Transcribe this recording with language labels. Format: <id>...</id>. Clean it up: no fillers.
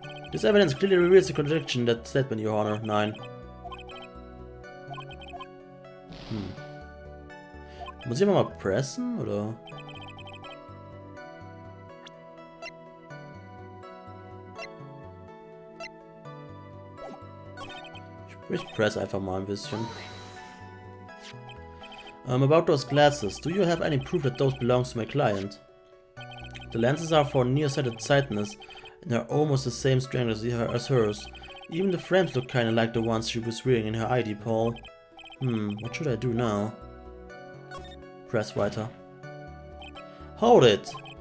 <en>This evidence clearly reveals the contradiction in that statement, Your Honor. 9.</en> <de>Muss ich einfach mal pressen, oder? Ich press einfach mal ein bisschen.</de> <en>About those glasses, do you have any proof that those belongs to my client? The lenses are for nearsighted sightedness and are almost the same strength as hers. Even the frames look kinda like the ones she was wearing in her ID poll. What should I do now? Press weiter. Hold it!</en>